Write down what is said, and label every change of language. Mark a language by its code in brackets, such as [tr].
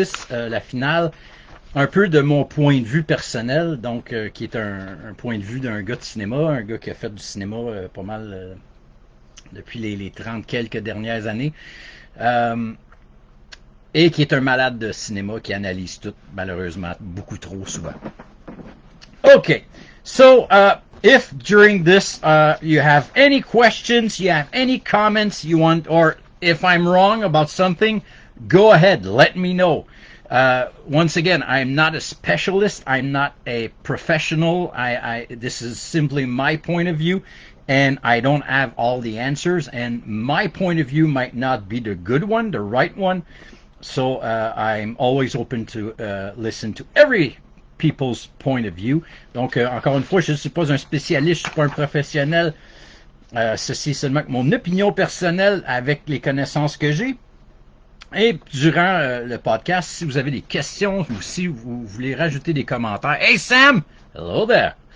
[fr] la finale, un peu de mon point de vue personnel, donc qui est un point de vue d'un gars de cinéma, un gars qui a fait du cinéma pas mal depuis les 30 quelques dernières années, et qui est un malade de cinéma qui analyse tout, malheureusement, beaucoup trop souvent. [en] Okay, so if during this you have any questions, you have any comments you want, or if I'm wrong about something, go ahead, let me know. Once again, I'm not a specialist, I'm not a professional, this is simply my point of view, and I don't have all the answers, and my point of view might not be the good one, the right one. So I'm always open to listen to every people's point of view. [fr] Donc, encore une fois, je ne suis pas un spécialiste, je ne suis pas un professionnel. Ceci est seulement mon opinion personnelle avec les connaissances que j'ai. Et durant le podcast, si vous avez des questions ou si vous voulez rajouter des commentaires, [en] hey Sam! Hello there!